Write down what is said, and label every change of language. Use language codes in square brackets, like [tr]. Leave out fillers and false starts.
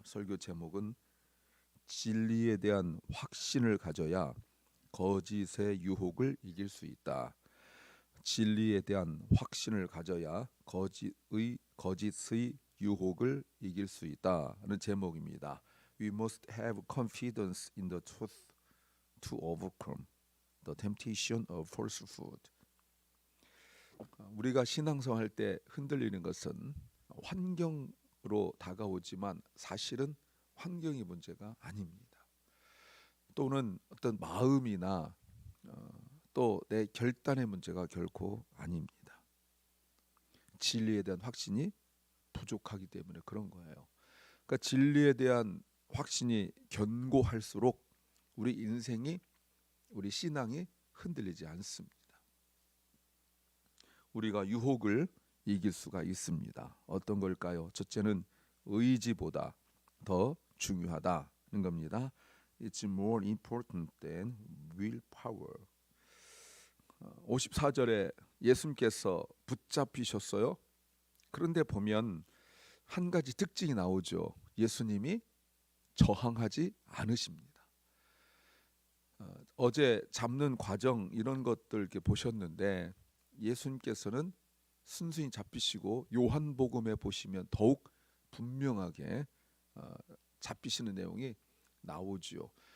[ko] 설교 제목은 진리에 대한 확신을 가져야 거짓의 유혹을 이길 수 있다. 진리에 대한 확신을 가져야 거짓의 유혹을 이길 수 있다는 제목입니다. [en] We must have confidence in the truth to overcome the temptation of falsehood. [ko] 우리가 신앙생활 할 때 흔들리는 것은 환경으로 다가오지만 사실은 환경이 문제가 아닙니다. 또는 어떤 마음이나 또 내 결단의 문제가 결코 아닙니다. 진리에 대한 확신이 부족하기 때문에 그런 거예요. 그러니까 진리에 대한 확신이 견고할수록 우리 인생이 우리 신앙이 흔들리지 않습니다. 우리가 유혹을 이길 수가 있습니다. 어떤 걸까요? 첫째는 의지보다 더 중요하다는 겁니다. [en] It's more important than willpower. [ko] 54절에 예수님께서 붙잡히셨어요. 그런데 보면 한 가지 특징이 나오죠. 예수님이 저항하지 않으십니다. 어제 잡는 과정 이런 것들 이렇게 보셨는데 예수님께서는 순순히 잡히시고 요한복음에 보시면 더욱 분명하게 잡히시는 내용이 나오지요.